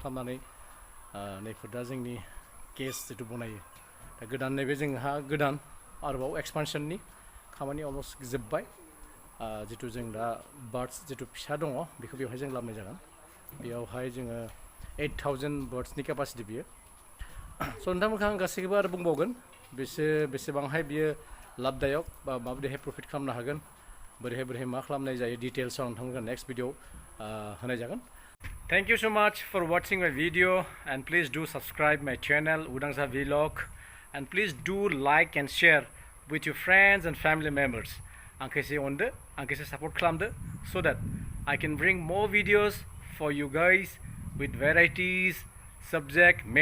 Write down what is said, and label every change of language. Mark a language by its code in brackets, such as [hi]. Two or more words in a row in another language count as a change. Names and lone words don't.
[brx] खालामनानै नैफोर दा जोंनि केस जितु बनायो दा गोदान नैबे जोंहा गोदान आरोबाव एक्सपानसननि खामानि अलमस्ट जोब्बाय जितु जों दा बार्डस जितु फिसा दङ बेखौ बेवहाय जों लाबोनाय जागोन बेयावहाय जोङो 8000 बार्डसनि केपासिटि बियो नोंथांमोनखौ आं गासैखौबो आरो बुंबावगोन बेसेबांहाय बियो लाबदायक बा माबायदिहाय प्रफिट खालामनो हागोन बोरैहाय बोरैहाय मा खालामनाय जायो डिटेल्सआव नोंथांमोनखौ [en] next video [brx] होनाय जागोन [en] Thank you so much for watching my video, and please do subscribe my channel Udangsa Vlog, and please do like and share with your friends and family members. [brx] Anke se onde, anke se support klamde, [en] so that I can bring more videos for you guys with varieties, subject matters and areas.